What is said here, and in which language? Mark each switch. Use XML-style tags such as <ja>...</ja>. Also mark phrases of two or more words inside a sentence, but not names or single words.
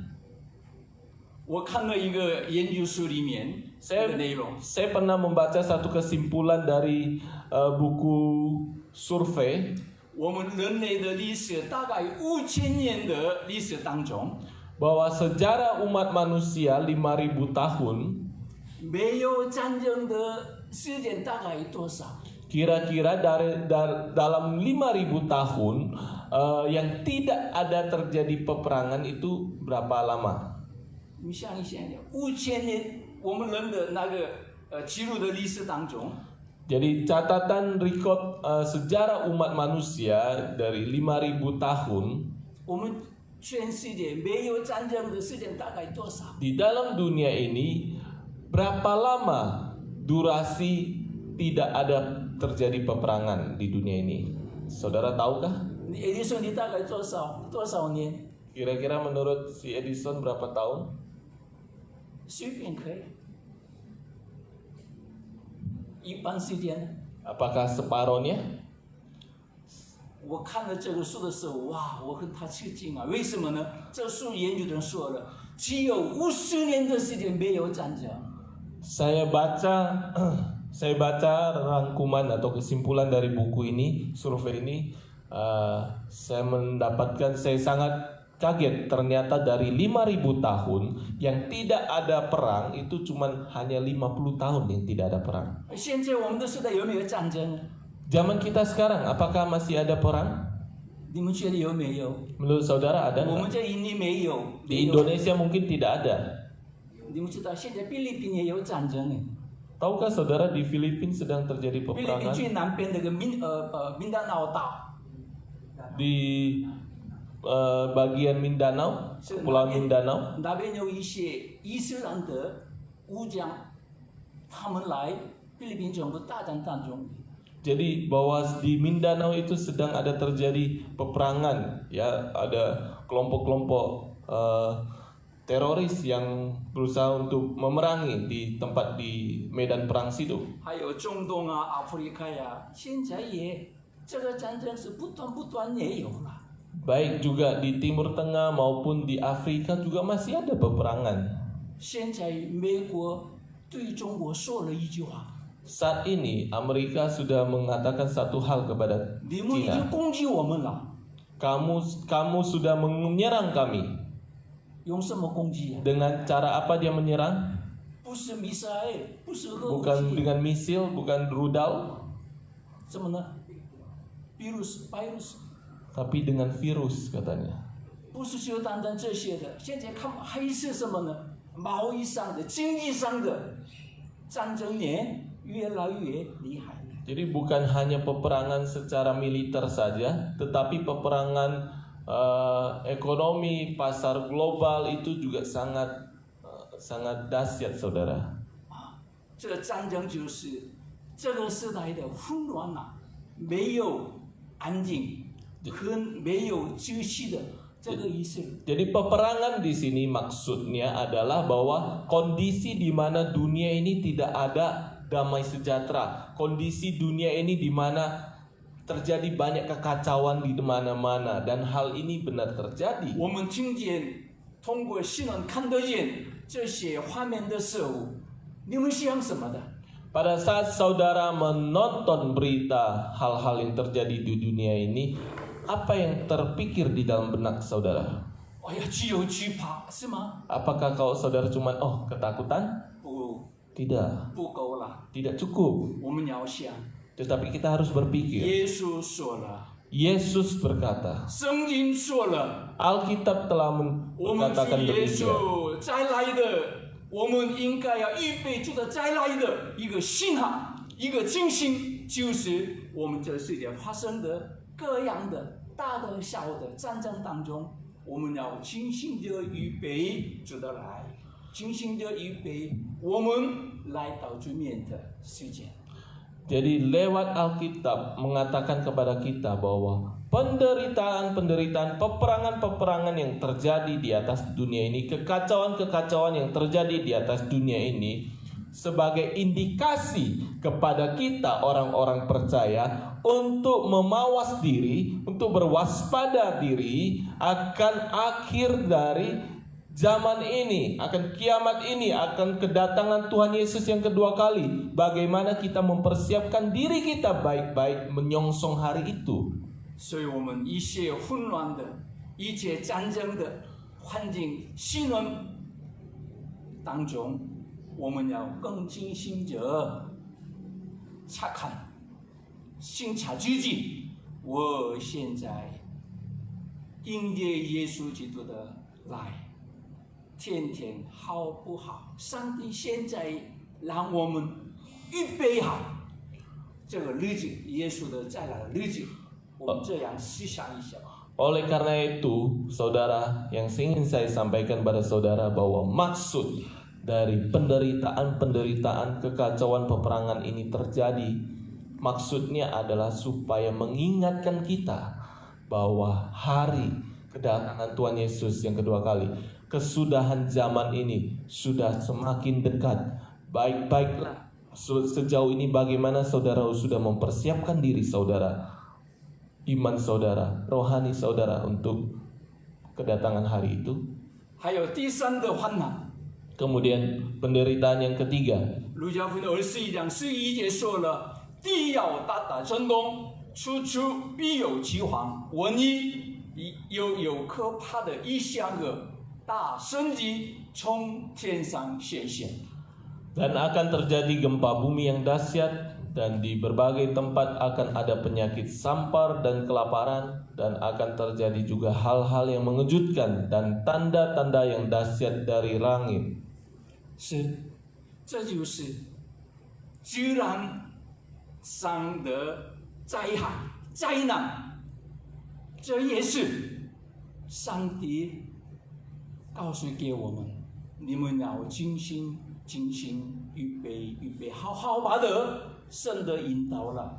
<zh>我看了一个研究书里面的内容，</zh> <id>Saya pernah membaca satu kesimpulan dari buku survei</id> <zh>我们人类的历史大概5000年的历史当中，</zh> <id>bahwa sejarah umat manusia 5000 tahun</id> <zh>没有战争的时间大概多少？</zh> <id>kira-kira dalam 5000 tahun yang tidak ada terjadi peperangan itu berapa lama?</id> <zh>你想一想，5000年我们人的那个记录的历史当中，</zh> <id>Jadi catatan record sejarah umat manusia dari 5000 tahun</id> <zh>我们全世界没有战争的时间大概多少？</zh> <id>di dalam dunia ini berapa lama durasi tidak ada terjadi peperangan di dunia ini? Saudara tahukah?</id> <zh>爱迪生你大概多少年？</zh> <id>Kira-kira menurut si Edison berapa tahun?</id> <zh>随便可以，一般时间。</zh> <id>Apakah separohnya?</id> <zh>我看了这个书的时候，哇，我跟他吃惊啊！为什么呢？这书研究人说了，只有50年的时间没有战争。</zh> <id>Saya baca rangkuman atau kesimpulan dari buku ini, survei ini, saya sangat kaget. Ternyata dari 5.000 tahun yang tidak ada perang itu cuman hanya 50 tahun yang tidak ada perang.</id> <zh>现在我们的时代有没有战争呢？</zh> <id>Zaman kita sekarang, apakah masih ada perang?</id> <zh>你们觉得有没有？</zh> <id>Menurut saudara ada</id> <zh>我们</zh> <id>nggak?</id> <zh>这印尼没有。</zh> <id>Di Indonesia mungkin tidak ada.</id> <zh>你们知道现在菲律宾也有战争呢？</zh> <id>Tahukah saudara di Filipina sedang terjadi</id> <zh>菲律宾</zh> <id>peperangan?</id> <zh>最南边那个民丹岛岛，</zh> <id>Di bagian Mindanao, Pulau Mindanao.</id> <zh>那边有一些伊斯兰的武将，他们来菲律宾政府大战当中。</zh> <id>Jadi bahwa di Mindanao itu sedang ada terjadi peperangan, ya, ada kelompok-kelompok teroris yang berusaha untuk memerangi di tempat di medan perang situ.</id> <zh>还有中东啊、阿弗利卡呀，现在也这个战争是不断也有了。</zh> <id>Baik juga di Timur Tengah maupun di Afrika juga masih ada peperangan.</id> <zh>现在美国对中国说了一句话：</zh> <id>Saat ini Amerika sudah mengatakan satu hal kepada</id> <zh>你们已经</zh> <id>China.</id> <zh>攻击我们了，</zh> <id>Kamu sudah menyerang kami.</id> <zh>用什么攻击啊？</zh> <id>Dengan cara apa dia menyerang?</id> <zh>不是米塞，不是核武</zh> <id>Bukan</id> <zh>器，</zh> <id>dengan misil, bukan rudal,</id> <zh>什么呢 ？virus，</zh> <id>tapi dengan virus katanya.</id> <zh>不是就单单这些的。现在看还是什么呢？贸易上的、经济上的战争也越来越厉害了。</zh> <id>Jadi bukan hanya peperangan secara militer saja, tetapi peperangan ekonomi, pasar global itu juga sangat dahsyat, saudara.</id> <zh>这个战争就是这个时代的混乱啊，没有安静，和没有休息的这个意思。</zh> <id>Jadi peperangan di sini maksudnya adalah bahwa kondisi di mana dunia ini tidak ada damai sejahtera, kondisi dunia ini di mana terjadi banyak kekacauan di mana-mana, dan hal ini benar terjadi.</id> <zh>我们听见，通过新闻看得见这些画面的时候，你们想什么的？</zh> <id>Pada saat saudara menonton berita hal-hal yang terjadi di dunia ini, apa yang terpikir di dalam benak saudara?</id> <zh>哎呀，只有惧怕是吗？</zh> <id>Apakah kalau saudara cuma ketakutan?</id> <zh>不，</zh> <id>Tidak,</id> <zh>不够了，</zh> <id>tidak cukup.</id> <zh>我们要想，</zh> <id>Tetapi kita harus berpikir.</id> <zh>耶稣说了，</zh> <id>Yesus berkata,</id> <zh>圣经说了。</zh> <id>Alkitab telah</id> <zh>我们</zh> <id>mengatakan</id> <zh>主耶</zh> <id>demikian.</id> <zh>稣再来的，我们应该要预备主的再来的一个信号，一个警醒，就是我们这世界发生的各样的大的小的战争当中，我们要精心的预备主的来，精心的预备我们来到主面的时间。</zh> <id>Jadi lewat Alkitab mengatakan kepada kita bahwa penderitaan-penderitaan, peperangan-peperangan yang terjadi di atas dunia ini, kekacauan-kekacauan yang terjadi di atas dunia ini sebagai indikasi kepada kita orang-orang percaya untuk memawas diri, untuk berwaspada diri akan akhir dari zaman ini, akan kiamat ini, akan kedatangan Tuhan Yesus yang kedua kali. Bagaimana kita mempersiapkan diri kita baik-baik menyongsong hari itu.</id> <zh>所以我们一切混乱的、一切战争的环境新闻当中，我们要更精心的查看、审查自己。我现在迎接耶稣基督的来，天天好不好？上帝现在让我们预备好这个日子，耶稣的再来的日子。我们这样思想一下。</zh> <id>Oleh karena itu, saudara, yang ingin saya sampaikan pada saudara bahwa maksud dari penderitaan-penderitaan, kekacauan peperangan ini terjadi, maksudnya adalah supaya mengingatkan kita bahwa hari kedatangan Tuhan Yesus yang kedua kali, kesudahan zaman ini sudah semakin dekat. Baik-baiklah sejauh ini bagaimana saudara sudah mempersiapkan diri saudara. iman saudara, rohani saudara untuk kedatangan hari itu.</id> <zh>还有第三个患难，</zh> <id>Kemudian penderitaan yang ketiga,</id> <zh>路加福音的21章11节说了：地要大大震动，处处必有饥荒、瘟疫，又有可怕的异象和大神迹从天上显现。</zh> <id>dan akan terjadi gempa bumi yang dahsyat, dan di berbagai tempat akan ada penyakit sampar dan kelaparan, dan akan terjadi juga hal-hal yang mengejutkan dan tanda-tanda yang dahsyat dari langit.</id> <zh>是，这就是自然上的灾害、灾难，这也是上帝告诉给我们：你们要精心、精心预备，好好把的神的引导了。</zh>